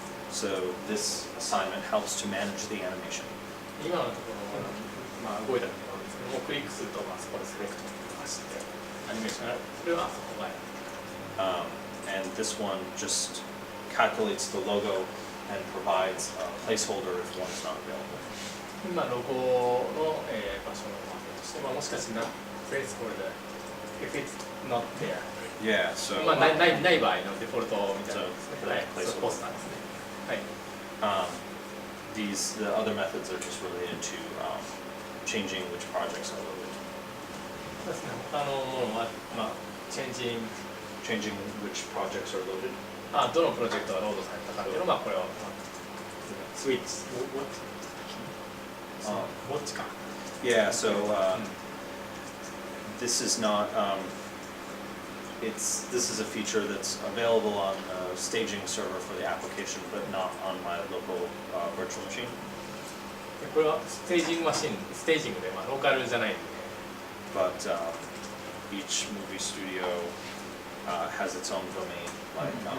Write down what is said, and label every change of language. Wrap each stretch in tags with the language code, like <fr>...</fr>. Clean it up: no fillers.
<en>So this assignment helps to manage the animation.</en> <ja>今のところ、動いたところですけども、クリックすると、そこでセレクトとかして、アニメーションがある。それはそこがやる。</ja> <en>And this one just calculates the logo and provides a placeholder if one is not available.</en> <ja>今ロゴの、場所のとして、もしかしてプレイスホルダー、</ja> <en>if it's not there。 Yeah, so</en> <ja>ない場合のデフォルトみたいなのですね。はい、</ja> <en>placeholder.</en> <ja>ポスターですね。はい。</ja> <en>The other methods are just related to changing which projects are loaded.</en> <ja>そうですね。他のものは、</ja> <en>changing which projects are loaded.</en> <ja>どのプロジェクトがロードされたかっていうのは、これをスイッチ、ウォッチか。</ja> <en>Yeah, so this is not. This is a feature that's available on the staging server for the application, but not on my local virtual machine.</en> <ja>これはステージングマシン、ステージングで、ローカルじゃないんで。</ja> <en>But each movie studio has its own domain, like</en>